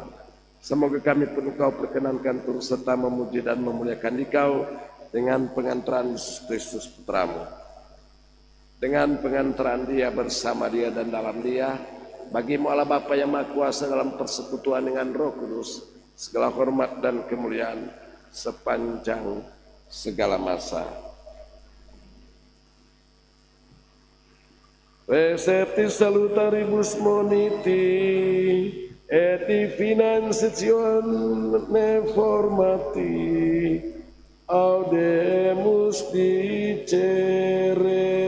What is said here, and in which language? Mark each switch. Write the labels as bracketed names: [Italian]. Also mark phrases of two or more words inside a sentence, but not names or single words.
[Indonesian] Semoga kami pun Engkau perkenankan turut serta memuji dan memuliakan Dikau dengan pengantaran Yesus Kristus Putramu. Dengan pengantaran Dia, bersama Dia dan dalam Dia, bagimu Allah Bapa yang Maha Kuasa dalam persekutuan dengan Roh Kudus, segala hormat dan kemuliaan sepanjang segala masa. [Latin] Recepti salutaribus moniti et divinazione formati audemus dicere